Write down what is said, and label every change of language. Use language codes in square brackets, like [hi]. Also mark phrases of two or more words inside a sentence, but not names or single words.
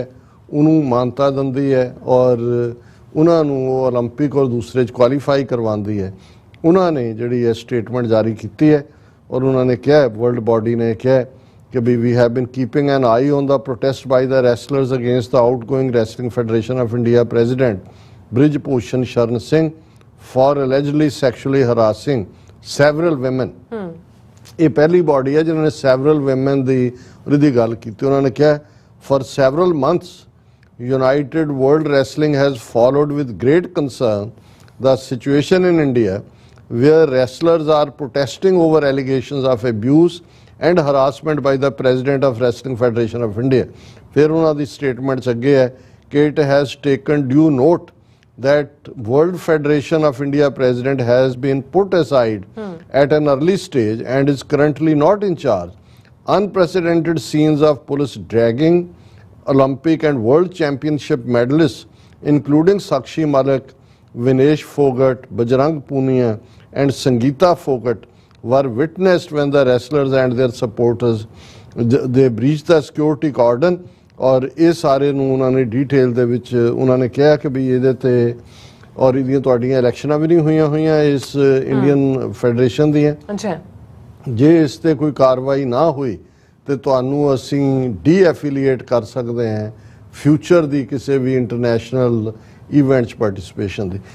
[pa] ਉਹਨੂੰ ਮਾਨਤਾ ਦਿੰਦੀ ਹੈ ਔਰ ਉਹਨਾਂ ਨੂੰ ਓਲੰਪਿਕ ਔਰ ਦੂਸਰੇ 'ਚ ਕੁਆਲੀਫਾਈ ਕਰਵਾਉਂਦੀ ਹੈ ਉਹਨਾਂ ਨੇ ਜਿਹੜੀ ਇਹ ਸਟੇਟਮੈਂਟ ਜਾਰੀ ਕੀਤੀ ਹੈ ਔਰ ਉਹਨਾਂ ਨੇ ਕਿਹਾ [en] world body [pa] ਨੇ ਕਿਹਾ ਕਿ [en] we have been keeping an eye on the protest by the wrestlers against the outgoing Wrestling Federation of India president Brij Bhushan Sharan Singh for allegedly sexually harassing several women [pa] ਇਹ ਪਹਿਲੀ ਬਾਡੀ ਹੈ ਜਿਨ੍ਹਾਂ ਨੇ [en] several women [pa] ਦੀ ਗੱਲ ਕੀਤੀ ਉਹਨਾਂ ਨੇ ਕਿਹਾ [en] for several months United World Wrestling has followed with great concern the situation in India where wrestlers are protesting over allegations of abuse and harassment by the President of Wrestling Federation of India [pa] ਫਿਰ ਉਹਨਾਂ ਦੀ ਸਟੇਟਮੈਂਟ 'ਚ ਅੱਗੇ ਹੈ ਕਿ [en] it has taken due note that World Federation of India president has been put aside at an early stage and is currently not in charge. Unprecedented scenes of police dragging Olympic and World Championship medalists, including Sakshi Malik, Vinesh Fogart, Bajrang Punia, and Sangeeta Fogart, were witnessed when the wrestlers and their supporters they breach the security cordon, [pa] ਔਰ ਇਹ ਸਾਰੇ ਨੂੰ ਉਹਨਾਂ ਨੇ ਡੀਟੇਲ ਦੇ ਵਿੱਚ ਉਹਨਾਂ ਨੇ ਕਿਹਾ ਕਿ ਵੀ ਇਹਦੇ ਤੇ, ਔਰ ਇਹਦੀਆਂ ਤੁਹਾਡੀਆਂ ਇਲੈਕਸ਼ਨਾਂ ਵੀ ਨਹੀਂ ਹੋਈਆਂ ਇਸ ਇੰਡੀਅਨ ਫੈਡਰੇਸ਼ਨ ਦੀਆਂ, ਜੇ ਇਸ ਤੇ ਕੋਈ ਕਾਰਵਾਈ ਨਾ ਹੋਈ ਤੇ ਤੁਹਾਨੂੰ ਅਸੀਂ ਡੀ-ਐਫੀਲੀਏਟ ਕਰ ਸਕਦੇ ਹਾਂ ਫਿਊਚਰ ਦੀ ਕਿਸੇ ਵੀ ਇੰਟਰਨੈਸ਼ਨਲ ਇਵੈਂਟ 'ਚ ਪਾਰਟਿਸਿਪੇਸ਼ਨ ਦੀ।